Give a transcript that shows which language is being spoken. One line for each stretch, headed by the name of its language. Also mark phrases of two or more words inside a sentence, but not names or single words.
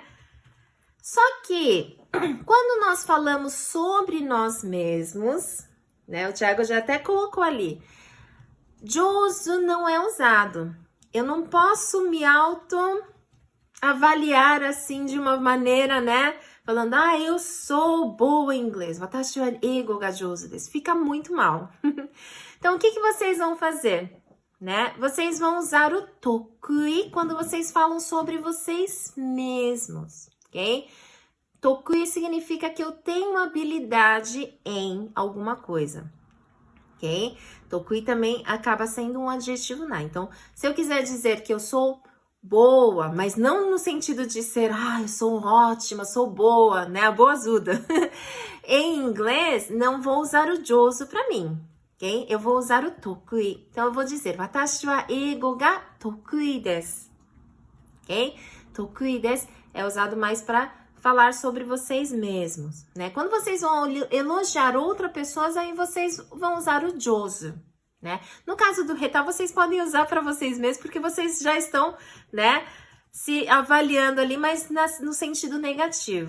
Portuguese: Só que, quando nós falamos sobre nós mesmos, né? O Thiago já até colocou ali. Jouzu não é usado. Eu não posso me auto-avaliar assim de uma maneira, né? Falando, eu sou boa em inglês.
Japanese: 私は英語が上手です.
Portuguese: Fica muito mal. Então, o que vocês vão fazer? Né? Vocês vão usar o tokui quando vocês falam sobre vocês mesmos, ok? Tokui significa que eu tenho habilidade em alguma coisa, ok? Tokui também acaba sendo um adjetivo na. Então, se eu quiser dizer que eu sou boa, mas não no sentido de ser, eu sou ótima, sou boa, né? A boazuda. Em inglês, não vou usar o jouzu para mim, ok? Eu vou usar o tokui. Então, eu vou dizer,
Japanese: 私は英語が得意です, ok? 得意です
Portuguese: é usado mais para falar sobre vocês mesmos, né? Quando vocês vão elogiar outra pessoa, aí vocês vão usar o jouzu, né? No caso do heta, vocês podem usar para vocês mesmos, porque vocês já estão, né, se avaliando ali, mas no sentido negativo.